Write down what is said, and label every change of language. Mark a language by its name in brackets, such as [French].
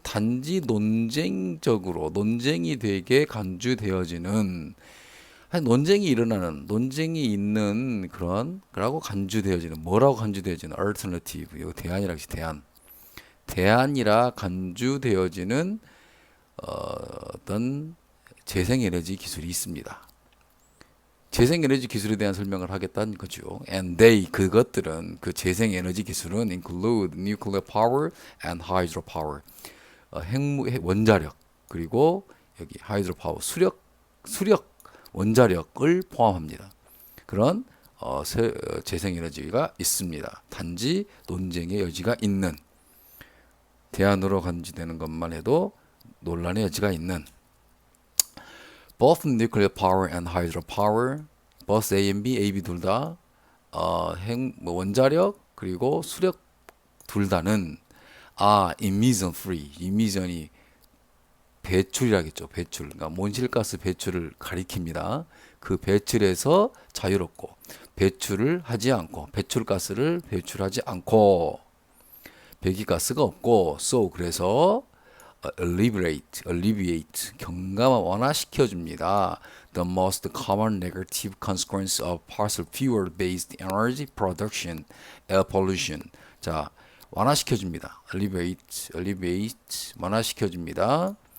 [Korean] 단지 논쟁이 되게 간주되어지는, 논쟁이 있는 그러고 간주되어지는, 뭐라고 간주되어지는? alternative, 이거 대안이라고 했지. 대안이라 간주되어지는 어떤 재생에너지 기술이 있습니다. 재생에너지 기술에 대한 설명을 하겠다는 거죠. [English] And they, [Korean] 그것들은, 그 재생에너지 기술은 [English] include nuclear power and hydropower. [Korean] 원자력, 그리고 여기 hydropower, 수력, 원자력을 포함합니다. 그런 재생에너지가 있습니다. 단지 논쟁의 여지가 있는, 대안으로 간주되는 것만 해도 논란의 여지가 있는. [English] Both nuclear power and hydropower, both A and B, [Korean] A, B 둘 다 원자력 그리고 수력 둘 다는 [English] emission free, emission이 [Korean] 배출이라겠죠. 배출, 그러니까 온실가스 배출을 가리킵니다. 그 배출에서 자유롭고 배출을 하지 않고 배출가스를 배출하지 않고 배기가스가 없고 so 그래서 alleviate 경감화 완화시켜 줍니다. [English] The most common negative consequence of fossil fuel based energy production, air pollution. [Korean] 자, 완화시켜 줍니다. alleviate 완화시켜 줍니다.